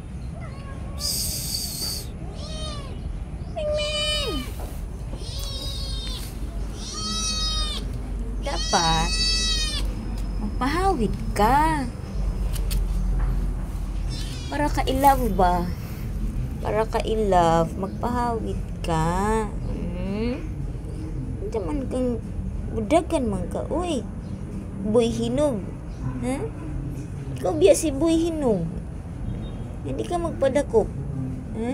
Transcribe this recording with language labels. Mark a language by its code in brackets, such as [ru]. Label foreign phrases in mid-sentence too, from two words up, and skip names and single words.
[ceb] Ming, ming. Dapat magpahawid ka. Para ka i-love ba? Para ka i-love, magpahawid ka. Hindi man kang budagan man ka. Uy, Buy Hinog. Ha? Ikaw biya si Buy Hinog. Hindi ka magpadakop. Ha?